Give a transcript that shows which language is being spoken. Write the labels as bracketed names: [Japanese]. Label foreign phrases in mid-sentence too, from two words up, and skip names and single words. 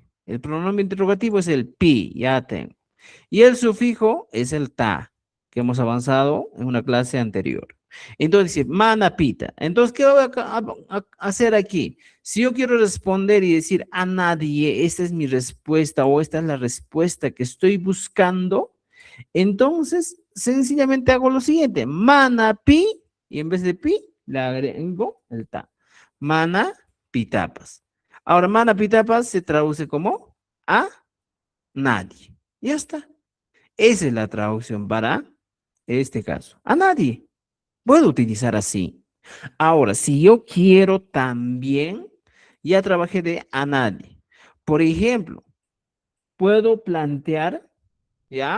[Spanish] El pronombre interrogativo es el pi, ya tengo. Y el sufijo es el ta, que hemos avanzado en una clase anterior. Entonces dice, [Quechua] mana pita. [Spanish] Entonces, ¿qué voy a hacer aquí? Si yo quiero responder y decir a nadie, esta es mi respuesta o esta es la respuesta que estoy buscando, entonces sencillamente hago lo siguiente, [Quechua] mana pi, [Spanish] y en vez de pi, le agrego el ta. [Quechua] Mana pitapas. [Spanish] Ahora, [Quechua] mana pitapas [Spanish] se traduce como a nadie. Ya está. Esa es la traducción para este caso. A nadie. Puedo utilizar así. Ahora, si yo quiero también, ya trabajé de a nadie. Por ejemplo, puedo plantear, ¿ya?